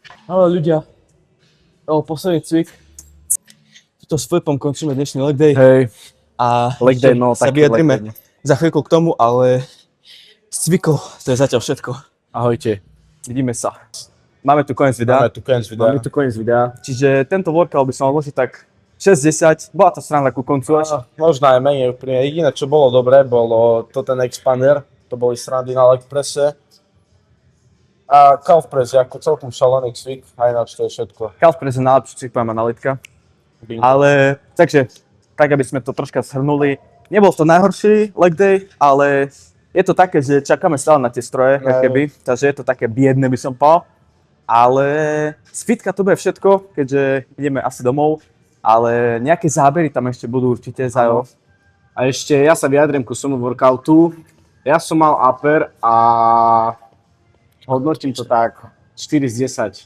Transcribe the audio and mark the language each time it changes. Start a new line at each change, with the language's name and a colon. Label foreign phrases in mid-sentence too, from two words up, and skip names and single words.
Slovak: Ale ľudia, posledný cvik. Tuto s Filipom končíme dnešný
English: leg day.
Slovak: Hej, A
English: leg day, no,
Slovak: sa taký vyjadrime
English: leg day.
Slovak: za chvíľku k tomu, ale z cvikov to je zatiaľ všetko. ahojte. Vidíme sa. Máme tu koniec videa. Máme tu koniec videa. Čiže tento workout by som mal vložiť tak 6-10. Bola to strana ku koncu až. Možno aj menej úplne. Jediné, čo bolo dobré, bolo to ten expander. To boli srandy na leg presse. A
English: calf press
Slovak: je ako celkom šalený cvik, a ináč to je všetko.
English: Calf press
Slovak: je najlepší cvik, poviem analitika. Bingo. Ale, takže, tak aby sme to troška zhrnuli. Nebol to najhorší
English: leg day,
Slovak: ale je to také, že čakáme stále na tie stroje, ako keby. Takže je to také biedne, by som povedal. Ale z fitka to bude všetko, keďže ideme asi domov. Ale nejaké zábery tam ešte budú určite za A ešte ja sa vyjadrím ku svojmu workoutu. Ja som mal upper a hodnotím to tak 4 z 10.